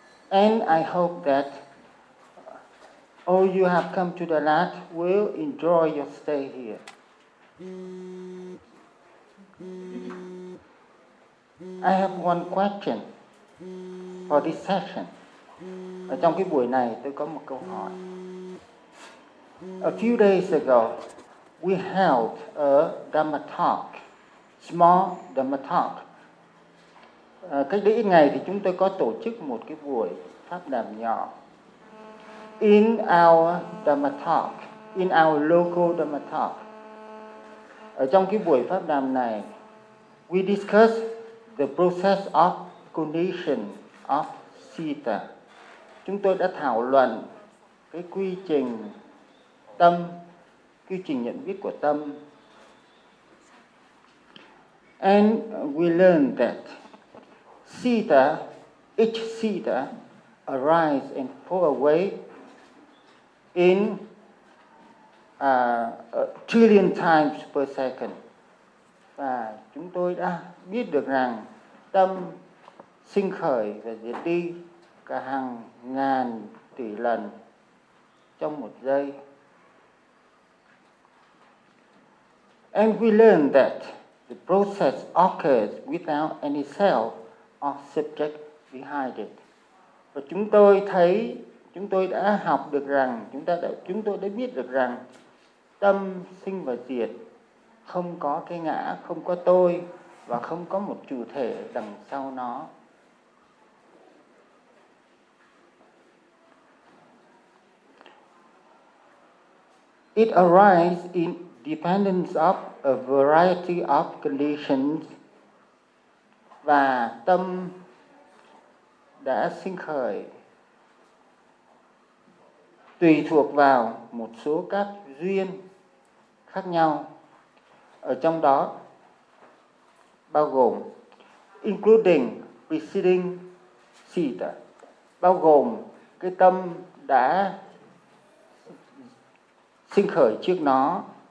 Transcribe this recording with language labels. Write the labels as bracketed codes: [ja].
[en] And I hope that all you have come to Đà Lạt will enjoy your stay here. I have one question for this session. [vi] Ở trong cái buổi này tôi có một câu hỏi. [en] A few days ago, we held a Dhamma talk, small Dhamma talk. [vi] Cách đây ít ngày thì chúng tôi có tổ chức một cái buổi pháp đàm nhỏ. [en] In our Dhamma talk, in our local Dhamma talk, [vi] ở trong cái buổi pháp đàm này, [en] we discuss the process of cognition of citta. [vi] Chúng tôi đã thảo luận cái quy trình tâm, quy trình nhận biết của tâm. [en] And we learned that citta, each citta arise and fall away in a trillion times per second. [vi] Và chúng tôi đã biết được rằng tâm sinh khởi và diệt đi cả hàng ngàn tỷ lần trong một giây. [en] And we learn that the process occurs without any self or subject behind it. [vi] Và chúng tôi thấy, chúng tôi đã học được rằng, chúng tôi đã biết được rằng tâm sinh và diệt không có cái ngã, không có tôi và không có một chủ thể đằng sau nó. [en] It arises in dependence of a variety of conditions. [vi] Và tâm đã sinh khởi tùy thuộc vào một số các duyên khác nhau. Ở trong đó bao gồm [en] including preceding citta, [vi] bao gồm cái tâm đã sinh khởi trước nó.